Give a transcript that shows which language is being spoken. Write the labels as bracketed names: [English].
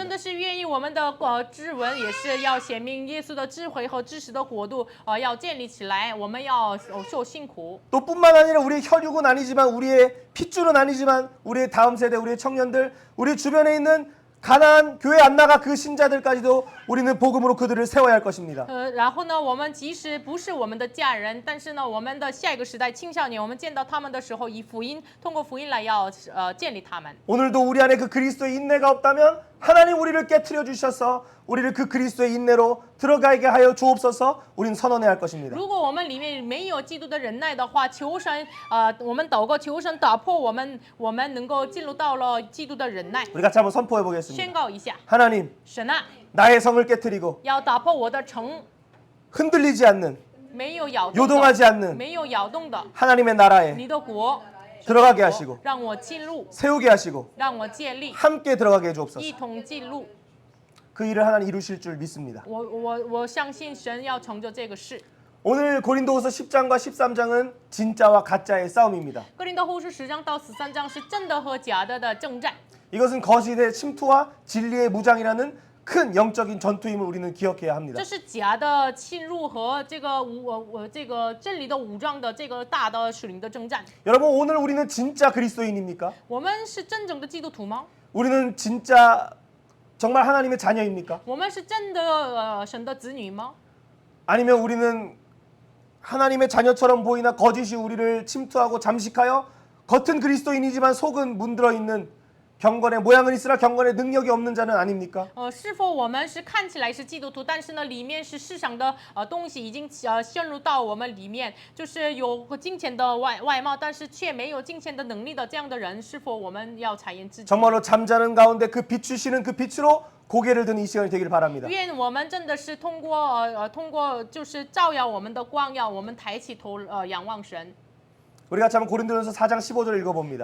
[Chinese] 真的是愿意我们的志文也是要显明耶稣的智慧和知识的国度，要建立起来，我们要受辛苦。 [Korean] 또 뿐만 아니라 우리의 혈육은 아니지만 우리의 핏줄은 아니지만 우리의 다음 세대, 우리의 청년들, 우리 주변에 있는 가나안 교회 안 나가 그 신자들까지도 우리는 복음으로 그들을 세워야 할 것입니다. [Chinese] 然后呢，我们即使不是我们的家人，但是呢，我们的下一个时代青少年，我们见到他们的时候，以福音，通过福音来要建立他们。 [Korean] 오늘도 우리 안에 그 그리스도의 인내가 없다면 하나님 우리를 깨트려 주셔서 우리를 그 그리스도의 인내로 들어가게 하여 주옵소서. 우린 선언해야 할 것입니다. [Chinese] 如果我们里面没有基督的忍耐的话，求神我们祷告，求神打破我们能够进入到了基督的忍耐。 [Korean] 우리 같이 한번 선포해 [Chinese] 宣 [Korean] 보겠습니다. [Chinese] 告一下， [Korean] 하나님, [Chinese] 神啊， [Korean] 나의 성을 깨트리고 [Chinese] 要打破我的城， [Korean] 흔들리지 않는 [Chinese] 没有摇动的， [Korean] 요동하지 않는 [Chinese] 没有摇动的， [Korean] 하나님의 나라에 [Chinese] 你的国 [Korean] 들어가게 하시고 [Chinese] 让我进入， [Korean] 세우게 하시고 [Chinese] 让我建立， [Korean] 함께 들어가게 해 주옵소서. [Chinese] 一同进入。 [Korean] 그 일을 하나님 이루실 줄 믿습니다. [Chinese] 我相信神要成就这个事。 [Korean] 오늘 고린도후서 10장과 13장은 진짜와 가짜의 싸움입니다. [Chinese] 哥林多后书10章到13章是真的和假的的征战。 [Korean] 이것은 거짓의 침투와 진리의 무장이라는 큰 영적인 전투임을 우리는 기억해야 합니다. [Chinese] 这是假的侵入和这个真理的武装的这个大的属灵的征战。 [Korean] 여러분 오늘 우리는 진짜 그리스도인입니까? [Chinese] 我们是真正的基督徒吗？ [Korean] 우리는 진짜 정말 하나님의 자녀입니까? [Chinese] 我们是真的神的子女吗？ [Korean] 아니면 우리는 하나님의 자녀처럼 보이나 거짓이 우리를 침투하고 잠식하여 겉은 그리스도인이지만 속은 문들어 있는 경건의 모양은 있으나 경건의 능력이 없는 자는 아닙니까? [Chinese] 是否我们是看起来是基督徒，但是呢，里面是世上的东西已经陷入到我们里面，就是有金钱的外貌，但是却没有金钱的能力的这样的人，是否我们要察验自己？ [Korean] 정말로 잠자는 가운데 그 비추시는 그 빛으로 고개를 드는 이 시간이 되기를 바랍니다. [Chinese] 愿我们真的是通过就是照耀我们的光耀，我们抬起头仰望神。 [Korean] 우리가 참 고린도전서 4장 15절 읽어봅니다.